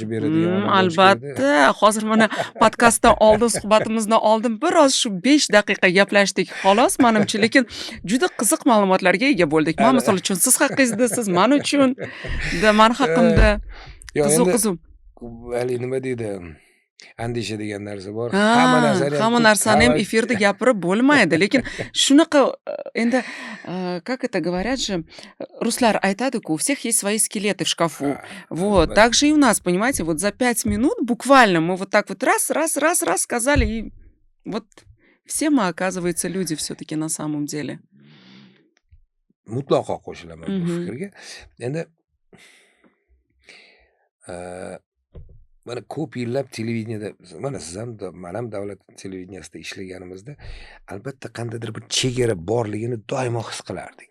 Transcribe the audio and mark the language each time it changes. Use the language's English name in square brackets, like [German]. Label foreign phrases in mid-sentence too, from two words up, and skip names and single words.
[Uzbek] Albatta, hozir mana podkastdan oldin, suhbatimizdan oldin biroz shu 5 daqiqa gaplashdik xolos, menimcha, lekin juda qiziq ma'lumotlarga ega bo'ldik. Men misol uchun siz haqingizda, siz men uchun, men haqimda qiziq. Hali nima deydi? Andisha degan narsa bor. Hamma narsani ham efirda gapirib bo'lmaydi, lekin shunaqa endi [Russian] как это говорят же, [Uzbek] ruslar aytadi-ku, [Russian] у всех есть свои скелеты в шкафу. Вот, так же и у нас, понимаете, вот за 5 минут буквально мы вот так вот раз сказали, и вот все мы, оказывается, люди все-таки на самом деле. [Uzbek] Mutlaqo qo'shilaman bu fikrga. Endi mana ko'p yillab televideniyada, mana siz ham, men ham davlat televideniyasida ishlaganimizda albatta qandaydir bir chegara borligini doimo his qilardik.